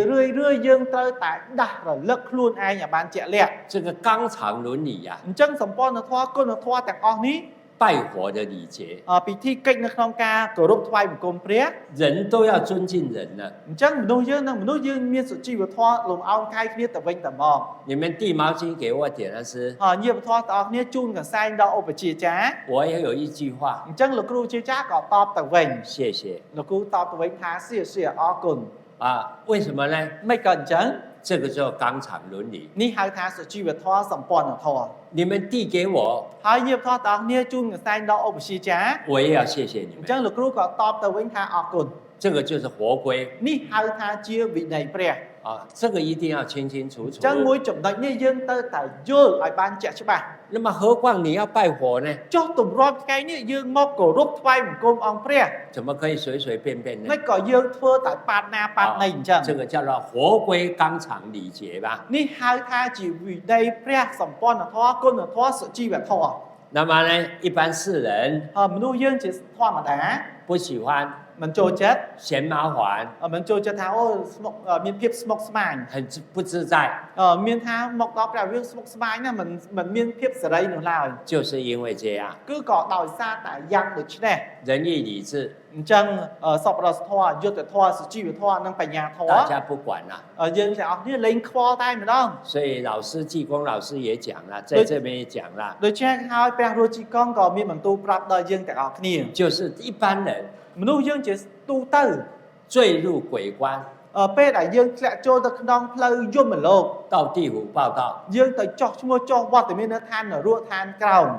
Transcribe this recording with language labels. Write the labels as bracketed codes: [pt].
[km] រឿយៗយើងត្រូវតែដាស់រលឹកខ្លួនឯងឲ្យបានជាក់លាក់ [zh] 这个纲常伦理呀、 [km] អញ្ចឹងសម្ព័ន្ធធម៌គុណធម៌ទាំងអស់នេះ [zh] 拜火的礼节， [km] ពិធីកិច្ចនៅក្នុងការគោរពថ្វាយបង្គំព្រះ [zh] 人都要尊敬人呢。 [km] អញ្ចឹងមនុស្សយើងនិងមនុស្សយើងមានសុជីវធម៌លំអោនកាយគ្នាទៅវិញទៅមក [zh] 你们递毛巾给我点的是， [km] ញាតិធម៌ទាំងអស់គ្នាជូនកន្សែងដល់ឧបជាចារ្យ [zh] 我也有一句话， [km] អញ្ចឹងលោកគ្រូជាចារ្យក៏តបទៅវិញ [zh] 谢谢 [km] លោកគ្រូតបទៅវិញថាសៀសៀអរគុណ [zh] 啊。为什么呢？ [km] មិនក៏អញ្ចឹង [zh] 这个叫纲常伦理。 [km] នេះហៅថាសុជីវធម៌សម្ព័ន្ធធម៌ [zh] 你们递给我， [km] ហើយញាតិធម៌ទាំងអស់គ្នាជូនកន្សែងដល់ឧបជាចារ្យ [zh] 我也要谢谢你 [km] អញ្ចឹង [zh] 们。 [km] លោកគ្រូក៏តបទៅវិញថាអរគុណ [zh] 这个就是活规 [km] នេះហៅថាជាវិន័យព្រះ [zh] 啊，这个一定要清清楚 [km] អ [zh] 楚 [km] ញ្。 ចឹងមួយចំណុចនេះយើងទៅតែយល់ឲ្យបានជាក់ច្បាស់ [zh] 那么何况你要拜火呢？ [km] ចុះទម្រាំថ្ងៃនេះយើងមកគោរពថ្វាយបង្គំអង្គព្រះ [zh] 怎么可以随随便便呢 [km] មិន？ ក៏យើងធ្វើតែប៉ាតណាប៉ាតណីអញ្ចឹង [zh] 这个叫做活规纲常礼节吧。 [km] នេះហៅថាជាវិន័យព្រះសម្ព័ន្ធធម៌គុណធម៌សុជីវធម៌ [zh] 那么呢，一般世人 [km] មនុស្សយើងជាធម្មតា [zh] 不喜欢 [km] មិនចូលចិត្ត [zh] 嫌麻烦， [km] មិនចូលចិត្តថាអូស្មុកមានភាពស្មុគស្មាញ [zh] 很不自在， [km] មានថាមកដល់ព្រះយើងស្មុគស្មាញណាមិនមានភាពសេរីនោះឡើយ [zh] 就是因为这样， [km] គឺក៏ដោយសារតែយ៉ាងដូចនេះ [zh] 仁义礼智 [km] អញ្ចឹងសពរសធម៌យុទ្ធធម៌សុជីវធម៌និងបញ្ញាធម៌ [zh] 大家不管了。 [km] យើងទាំងអស់គ្នាលេងខ្វល់តែម្ដង [zh] 所以老师济公老师也讲了，在这边也讲了， [km] ដូច្នេះហើយព្រះរស់ជីកងក៏មានបន្ទូលប្រាប់ដល់យើងទាំងអស់គ្នា [zh] 就是一般人 [km] មនុស្សយើងជាទូទៅ [zh] 坠入鬼关， [km] ពេលដែលយើងធ្លាក់ចូលទៅក្នុងផ្លូវយមលោក [zh] 到地府报道， [km] យើងទៅចោះឈ្មោះចោះវត្តមាននៅឋាននរកឋានក្រោម